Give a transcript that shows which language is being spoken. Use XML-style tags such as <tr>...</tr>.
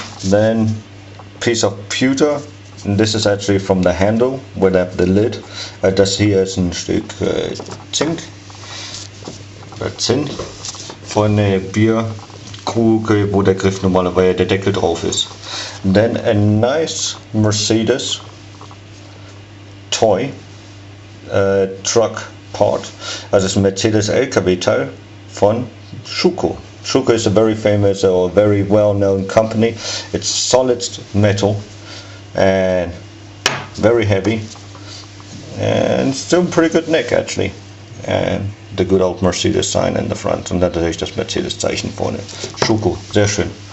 <en>Then piece of pewter, and this is actually from the handle where they have the lid.</en> <de>Das hier ist ein Stück Zinn von der Bierkrug, wo der Griff normalerweise der Deckel drauf ist.</de> <en>Then a nice Mercedes toy truck part,</en> <de>also das ist ein Mercedes LKW Teil von Schuko.</de> <en>Schuko is a very famous or very well known company. It's solid metal and very heavy and still pretty good neck actually, and the good old Mercedes sign in the front,</en> <de>und natürlich das Mercedes Zeichen vorne. Schuko, sehr schön.</de>